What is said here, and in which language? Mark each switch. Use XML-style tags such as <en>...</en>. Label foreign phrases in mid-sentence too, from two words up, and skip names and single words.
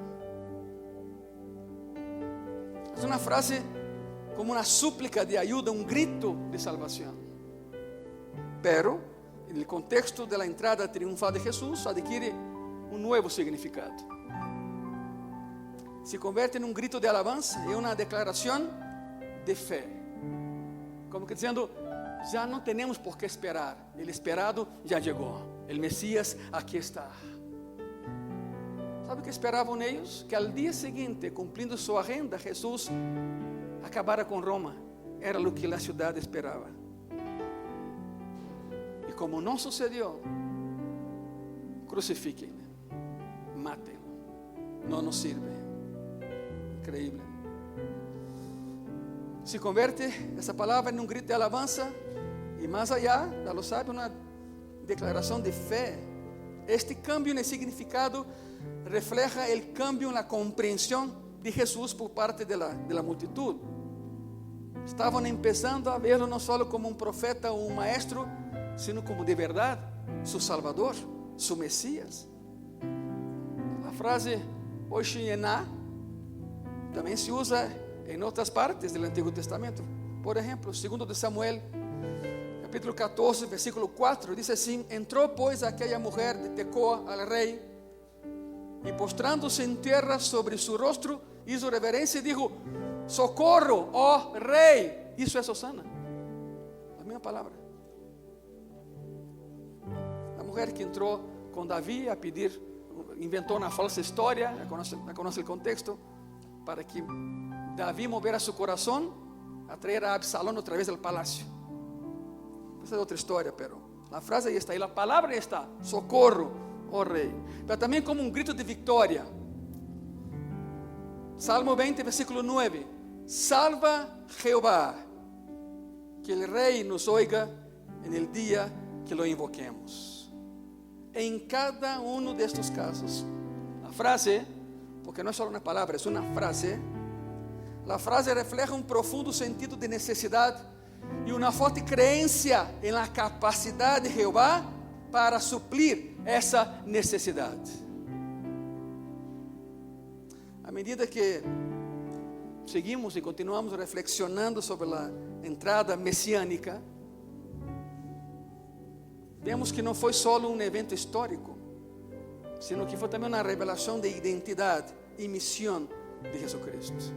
<es>Es una frase como una súplica de ayuda, un grito de salvación. Pero, en el contexto de la entrada triunfal de Jesús, adquiere un nuevo significado. Se convierte</es> <pt>em um grito de alabança e uma declaração de fé. Como que dizendo: já não temos por que esperar, o esperado já chegou, o Messias aqui está. ¿Sabe o que esperavam eles? Que al dia seguinte, cumprindo sua agenda, Jesus acabara com Roma. Era o que a cidade esperava. E como não sucedeu, crucifiquem, matem, não nos sirve.</pt> <es>Increíble. Se convierte</es> <pt>essa palavra em um grito de alabança e mais allá, já lo sabe, uma declaração de fé.</pt> <es>Este cambio</es> <pt>no significado refleja o cambio na compreensão de Jesus por parte</pt> <es>de la multitud.</es> <pt>Estavam</pt> <es>empezando a verlo</es> <pt>não só como um profeta ou um maestro, sino como de verdade</pt> <es>su Salvador, su Mesías.</es> <pt>A frase Oshniah também se usa em outras partes do Antigo Testamento. Por exemplo, 2 de Samuel, capítulo 14, versículo 4, diz assim: entrou pois aquela mulher de Tecoa al rei, e postrando-se em terra sobre su rostro, hizo reverência e dijo: socorro, ó rei. Isso é Osana, a mesma palavra. A mulher que entrou com Davi a pedir, inventou uma falsa história, conoce o contexto, para que Davi movera</pt> <es>su corazón a traer a Absalón otra vez al palacio. Esa es otra historia, pero la frase ahí está, y la palabra ahí está: socorro, oh rey. Pero también como un grito de victoria. Salmo 20, versículo 9: salva Jehová, que el rey nos oiga en el día que lo invoquemos. En cada uno de estos casos, la frase, porque no es solo una palabra, es una frase. La frase refleja un profundo sentido de necesidad y una fuerte creencia en la capacidad de Jehová para suplir</es> <pt>essa necessidade. À medida que seguimos e continuamos reflexionando sobre a entrada messiânica, vemos que não foi só um evento histórico,</pt> <es>sino que</es> <pt>foi também uma revelação de identidade e missão de Jesucristo.</pt>